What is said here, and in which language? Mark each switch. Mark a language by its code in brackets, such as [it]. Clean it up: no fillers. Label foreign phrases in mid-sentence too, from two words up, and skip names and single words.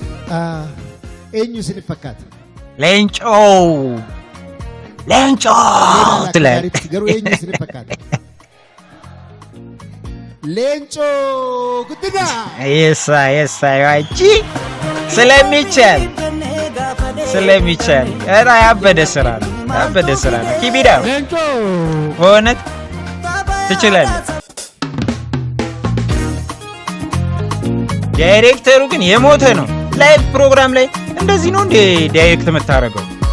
[om] eenyu sin fakkaata [am] leenco ትላል [om] ገሩ eenyu sin fakkaata leenco ጉድና [am] የሳ ያቺ ስለሚቻል እራ ያበደ ስራ ነው ኪቢዳ ሌንጮ በእውነት ትችላለህ ዳይሬክተሩ ግን የሞተ ነው ላይቭ ፕሮግራም ላይ እንደዚህ ነው እንዴ ዳይሬክት የምታረገው